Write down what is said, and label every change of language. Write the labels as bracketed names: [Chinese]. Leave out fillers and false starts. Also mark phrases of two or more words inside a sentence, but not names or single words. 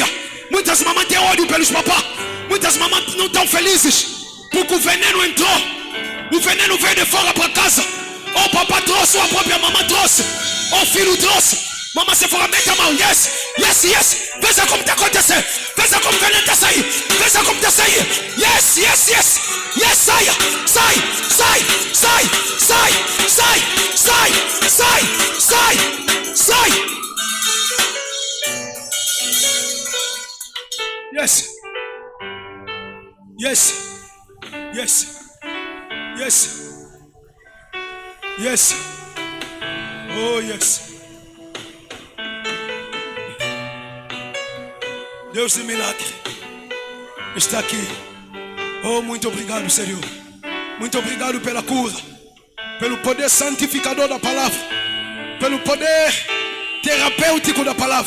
[Portuguese] Muitas mamães têm ódio pelos papás. Muitas mamães não estão felizes porque o veneno entrou. O veneno veio de fora para casa. Ou o papai trouxe, ou a própria mamãe trouxe, ou o filho trouxe. Mamãe, se for, mete a mão. [English] Yes, yes, yes. [Portuguese] Veja como está acontecendo. Veja como o veneno está saindo. Veja como está saindo. [English] Yes, yes, yes. Yes, saia. [Portuguese] Sai, sai, sai, sai, sai, sai, sai, sai, sai. [English] Yes. Yes. Yes. Yes. Yes. Oh, yes. [Portuguese] Deus de milagre está aqui. Oh, muito obrigado, Senhor. Muito obrigado pela cura, pelo poder santificador da palavra, pelo poder terapêutico da palavra.